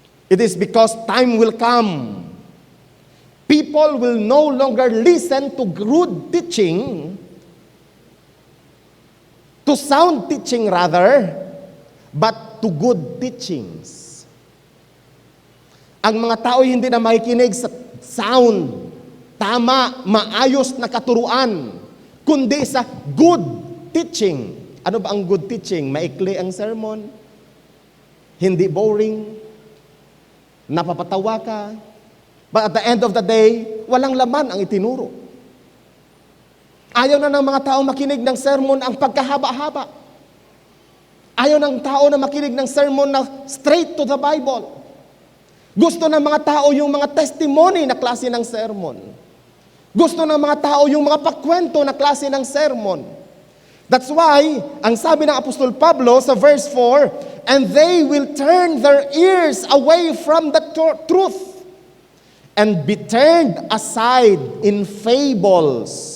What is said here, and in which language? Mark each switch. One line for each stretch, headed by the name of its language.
English: It is because time will come. People will no longer listen to rude teaching, to sound teaching rather, but to good teachings.
Filipino: Ang mga tao hindi na makikinig sa sound, tama, maayos na katuruan, kundi sa good teaching. Ano ba ang good teaching? Maikli ang sermon, hindi boring, napapatawa ka,
English: but at the end of the day,
Filipino: walang laman ang itinuro. Ayaw na ng mga tao makinig ng sermon ang pagkahaba-haba. Ayaw ng tao na makinig ng sermon na
English: straight to the Bible.
Filipino: Gusto ng mga tao yung mga testimony na klase ng sermon. Gusto ng mga tao yung mga pakwento na klase ng sermon.
English: That's why,
Filipino: ang sabi ng Apostol Pablo sa verse 4,
English: and they will turn their ears away from the truth and be turned aside in fables.